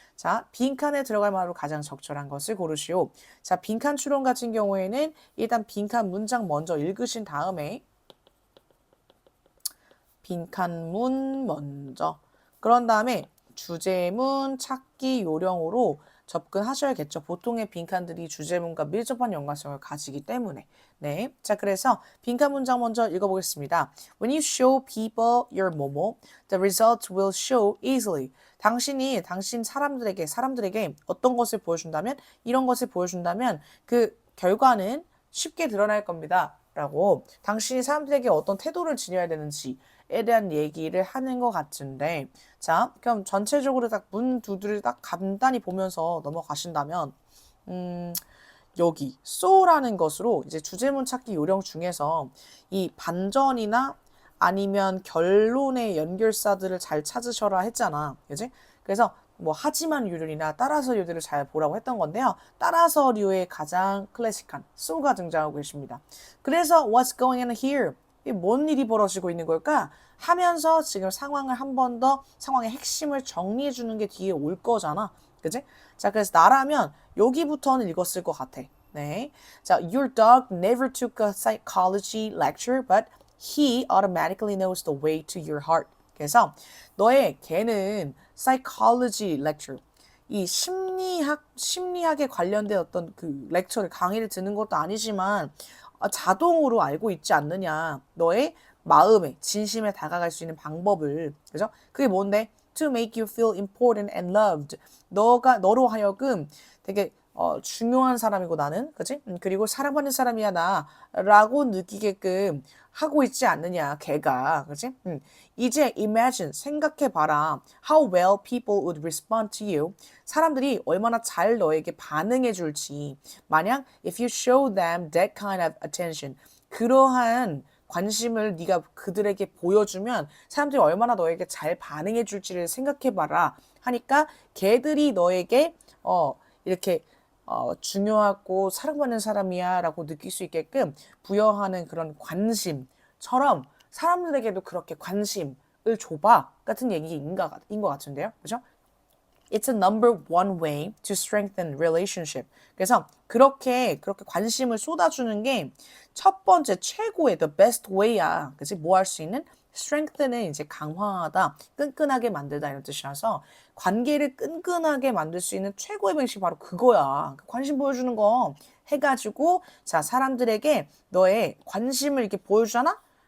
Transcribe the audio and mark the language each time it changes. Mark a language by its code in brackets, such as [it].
[ko] 자, 빈칸에 들어갈 말로 가장 적절한 것을 고르시오. 자, 빈칸 추론 같은 경우에는 일단 빈칸 문장 먼저 읽으신 다음에 빈칸문 먼저 그런 다음에 주제문 찾기 요령으로 접근하셔야겠죠. 보통의 빈칸들이 주제문과 밀접한 연관성을 가지기 때문에. 네. 자, 그래서 빈칸 문장 먼저 읽어보겠습니다. [en] When you show people your [ko] 뭐뭐, [en] the results will show easily. [ko] 당신 사람들에게 어떤 것을 보여준다면, 이런 것을 보여준다면 그 결과는 쉽게 드러날 겁니다. 라고 당신이 사람들에게 어떤 태도를 지녀야 되는지에 대한 얘기를 하는 것 같은데, 자, 그럼 전체적으로 딱 문 두드를 딱 간단히 보면서 넘어가신다면, 여기 so라는 것으로 이제 주제문 찾기 요령 중에서 이 반전이나 아니면 결론의 연결사들을 잘 찾으셔라 했잖아. 그지? 그래서 뭐 하지만 유들이나 따라서류들을 잘 보라고 했던 건데요. 따라서류의 가장 클래식한 so가 등장하고 계십니다. 그래서 [en] what's going on here? [ko] 이게 뭔 일이 벌어지고 있는 걸까? 하면서 지금 상황을 한 번 더 상황의 핵심을 정리해 주는 게 뒤에 올 거잖아. 그지? 자, 그래서 나라면 여기부터는 읽었을 것 같아. 네. [en] 자, your dog never took a psychology lecture, but he automatically knows the way to your heart. [ko] 그래서 너의 개는 [en] psychology lecture, [ko] 이 심리학에 관련된 어떤 그 렉처를 강의를 듣는 것도 아니지만 자동으로 알고 있지 않느냐. 너의 마음에 진심에 다가갈 수 있는 방법을. 그죠? 그게 뭔데? [en] To make you feel important and loved. [ko] 너로 하여금 되게 중요한 사람이고 나는, 그치? 그리고 사랑받는 사람이야 나라고 느끼게끔 하고 있지 않느냐, 걔가, 그치? 이제 imagine, 생각해봐라. [en] How well people would respond to you. [ko] 사람들이 얼마나 잘 너에게 반응해 줄지. 만약 [en] if you show them that kind of attention, [ko] 그러한 관심을 네가 그들에게 보여주면 사람들이 얼마나 너에게 잘 반응해 줄지를 생각해봐라 하니까 걔들이 너에게 이렇게 중요하고 사랑받는 사람이야 라고 느낄 수 있게끔 부여하는 그런 관심처럼 사람들에게도 그렇게 관심을 줘봐 같은 얘기인 것 같은데요. 그죠? [en] It's a number one way to strengthen relationship. [ko] 그래서 그렇게 관심을 쏟아주는 게 첫 번째 최고의 [en] the best way [ko] 야. 그치? 뭐 할 수 있는? strengthen은 이제 강화하다, 끈끈하게 만들다 이런 뜻이라서 관계를 끈끈하게 만들 수 있는 최고의 방식이 바로 그거야. 관심 보여주는 거 해가지고 자 사람들에게 너의 관심을 이렇게 보여주잖아?